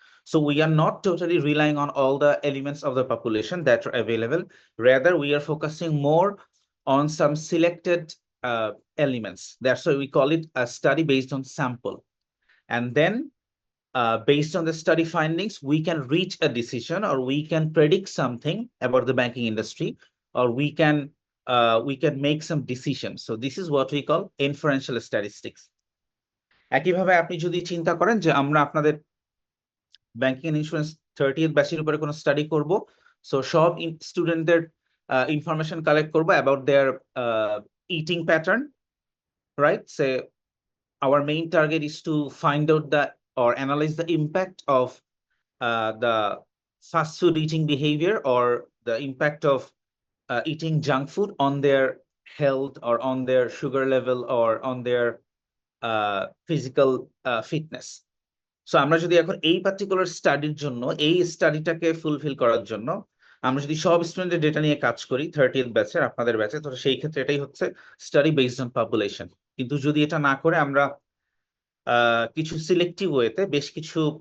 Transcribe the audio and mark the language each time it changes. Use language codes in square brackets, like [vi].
[en] So we are not totally relying on all the elements of the population that are available. Rather, we are focusing more on some selected elements. That's why we call it a study based on sample. And then based on the study findings, we can reach a decision or we can predict something about the banking industry, or we can make some decisions. So this is what we call inferential statistics. [bn] একইভাবে আপনি যদি চিন্তা করেন যে আমরা আপনাদের banking and insurance 30th ব্যাচের উপরে কোনো স্টাডি করব, সো সব স্টুডেন্টদের ইনফরমেশন কালেক্ট করব [en] About their eating pattern, right? Say our main target is to find out the or analyze the impact of the fast food eating behavior or the impact of eating junk food on their health or on their sugar level or on their physical fitness. [bn] So আমরা যদি এখন এই particular স্টাডির জন্য এই স্টাডিটাকে fulfil করার জন্য আমরা যদি সব স্টুডেন্টের ডেটা নিয়ে কাজ করি 30th ব্যাচের আপনাদের ব্যাচে, তো সেই ক্ষেত্রে এটাই হচ্ছে স্টাডি বেসড অন পপুলেশন। কিন্তু যদি এটা না করে আমরা কিছু সিলেক্টিভ ওয়েতে বেশ কিছু